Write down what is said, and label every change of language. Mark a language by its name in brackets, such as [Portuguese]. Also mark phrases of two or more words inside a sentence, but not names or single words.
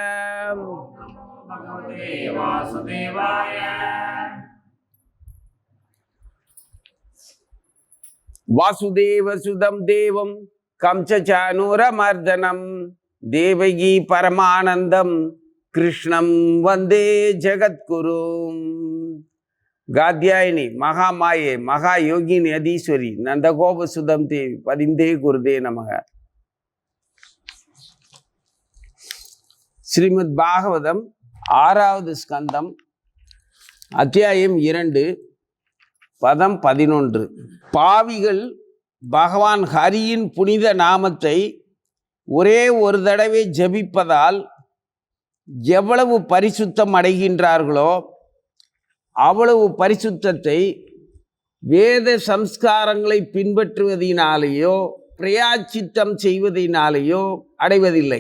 [Sanskrit] वासुदेव सुदम देवम कंसचानूरमर्दनम देवगी परमानंदम कृष्णं वंदे जगद्गुरुं. गाद्यायिनी महामाये महायोगिनी अधीश्वरी नंदगोप सुदम देवी पदिंदे गुरुदे नमः. [Tamil] श्रीमद् भागवतम 6வது ஸ்கந்தம் அத்தியாயம் 2 பதம் 11. பாவிகள் பகவான் ஹரியின் புனித நாமத்தை ஒரே ஒரு தடவை ஜபிப்பதால் எவ்வளவு பரிசுத்தம் அடைகின்றார்களோ அவ்வளவு பரிசுத்தத்தை வேத சம்ஸ்காரங்களை பின்பற்றுவதினாலேயோ பிரயாச்சித்தம் செய்வதினாலேயோ அடைவதில்லை.